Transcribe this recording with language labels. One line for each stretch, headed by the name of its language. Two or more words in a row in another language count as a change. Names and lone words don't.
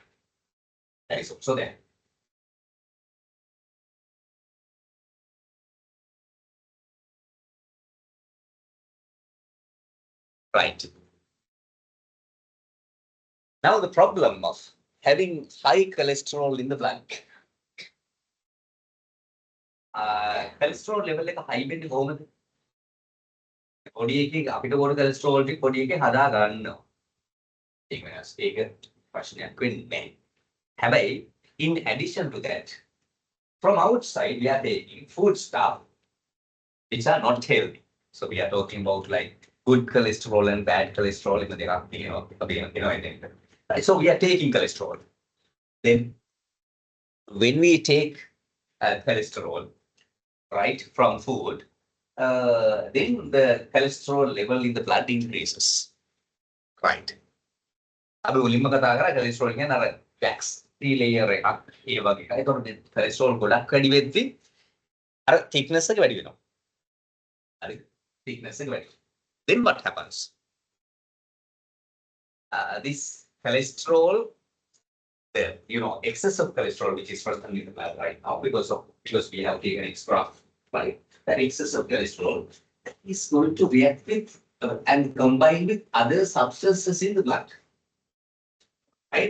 English: That is also there. Right. Now the problem of having high cholesterol in the blood. Cholesterol level
Sinhala: එක high වෙන්නේ කොහොමද? පොඩි එකේ අපිට ඕන cholesterol ටික පොඩි එකේ හදා ගන්නවා. ඒක වෙනස්. ඒක ප්‍රශ්නයක් වෙන්නේ නැහැ.
English: හැබැයි in addition to that, from outside we are taking food stuff which are not healthy. So we are talking about good cholesterol and bad cholesterol in the right? So we are taking cholesterol. Then when we take cholesterol, right, from food, then the cholesterol level in the blood increases. Right.
Sinhala: අපි මුලින්ම කතා කරා cholesterol කියන්නේ අර
English: wax three layer
Sinhala: එකක් ඒ වගේ එකයි. ඒතකොට cholesterol ගොඩක් වැඩි වෙද්දි අර thickness එක වැඩි වෙනවා. හරි. thickness එක වැඩි.
English: Then what happens? This cholesterol, the excess of cholesterol which is present in the blood right now because we have taken extra, right? That excess of cholesterol is going to react with and combine with other substances in the blood, right?